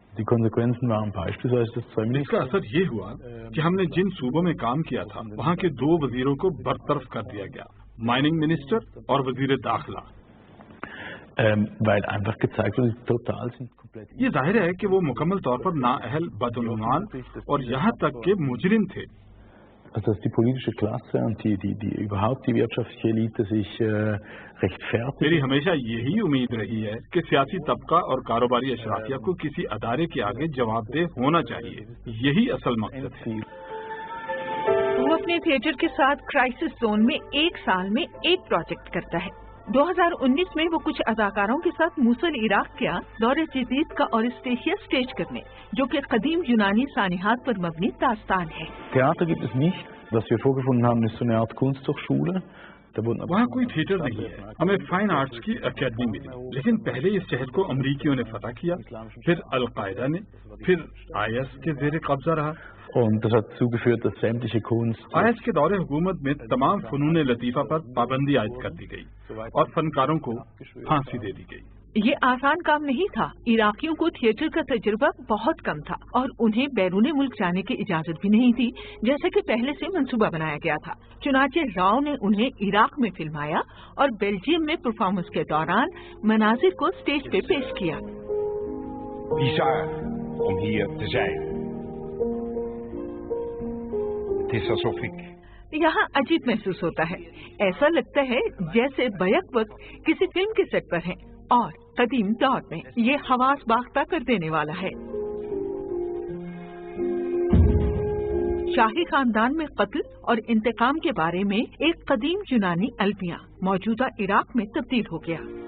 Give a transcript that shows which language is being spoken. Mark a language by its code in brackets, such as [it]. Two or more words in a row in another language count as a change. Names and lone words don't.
[ur] اس کا اثر یہ ہوا کہ ہم نے جن صوبوں میں کام کیا تھا وہاں کے 2 وزیروں کو برطرف کر دیا گیا، [en] mining minister [ur] اور وزیر داخلہ. یہ ظاہر ہے کہ وہ مکمل طور پر نااہل، بدعنوان اور یہاں تک کہ مجرم تھے. [de] dass die politische Klasse und überhaupt die wirtschaftliche Elite sich rechtfertigt. [ur] میری ہمیشہ یہی امید رہی ہے کہ سیاسی طبقہ اور کاروباری اشرافیہ کو کسی ادارے کے آگے جواب دہ ہونا چاہیے. یہی اصل مقصد ہے. وہ اپنے تھیٹر کے ساتھ [en] crisis zone [ur] میں 1 سال میں ایک پروجیکٹ کرتا ہے. 2019 میں وہ کچھ اداکاروں کے ساتھ موصل عراق گیا دور جدید کا اوریسٹیشیا اسٹیج کرنے، جو کہ قدیم یونانی سانحات پر مبنی داستان ہے. [de] Theater gibt es nicht. Was wir vorgefunden haben, ist so eine Art Kunsthochschule. [ur] وہاں کوئی تھیٹر نہیں ہے. हमें [en] fine arts [ur] کی اکیڈمی ملی، لیکن پہلے اس شہر کو امریکیوں نے فتح کیا، پھر القاعدہ نے، پھر IS کے زیر قبضہ رہا. [de] Und das hat dazu geführt, dass sämtliche Kunst [ur] IS کے دورِ حکومت میں تمام فنونِ لطیفہ پر پابندی عائد کر دی گئی اور فنکاروں کو پھانسی دے دی گئی. یہ آسان کام نہیں تھا. عراقیوں کو تھیٹر کا تجربہ بہت کم تھا اور انہیں بیرونِ ملک جانے کی اجازت بھی نہیں تھی، جیسے کہ پہلے سے منصوبہ بنایا گیا تھا. چنانچہ راؤ نے انہیں عراق میں فلمایا اور بیلجیم میں پرفارمنس کے دوران مناظر کو اسٹیج پہ پیش کیا. [nl] Bizar om hier te zijn. Het is alsof ik [ur] یہاں عجیب محسوس ہوتا ہے. ایسا لگتا ہے جیسے بیک وقت کسی فلم کے سیٹ پر ہیں اور قدیم دور میں. یہ حواس باختہ کر دینے والا ہے۔ شاہی خاندان میں قتل اور انتقام کے بارے میں ایک قدیم یونانی المیہ موجودہ عراق میں تبدیل ہو گیا.